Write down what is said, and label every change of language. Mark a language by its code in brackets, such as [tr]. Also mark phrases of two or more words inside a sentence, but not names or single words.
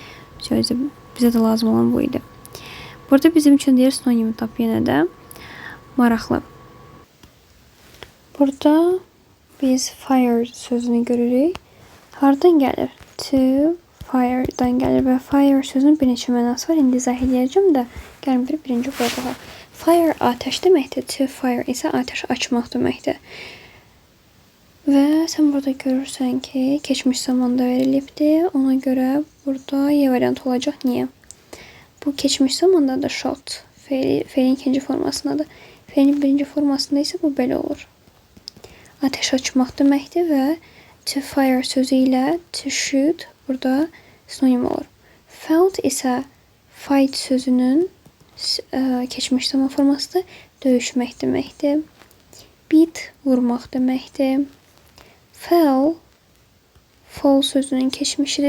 [az] Bizə də lazım olan bu idi. Burada bizim üçün deyir sinonim tap yenə də maraqlı. Burada biz fire sözünü görürük. Hardan gəlir? [en] To fire'dan [az] gəlir və fire sözünün bir neçə mənası var. İndi izah edəcəm də gəlin birinci burada. Fire ateş deməkdir. [en] To fire [az] isə ateş açmaq deməkdir. Və sən burada görürsən ki, keçmiş zamanda verilibdir. Ona görə burada Y variantı olacaq. Niyə? Bu keçmiş zamanda da shot. Feilin ikinci formasındadır. Feilin birinci formasında isə bu belə olur. Ateş açmaq deməkdir və [en] to fire [az] sözü ilə [en] to shoot [az] burada sinonim olur. Fought isə fight sözünün keçmiş zaman formasıdır. Döyüşmək deməkdir. Beat vurmaq deməkdir. [en] Fell fall [az] sözünün keçmişidir.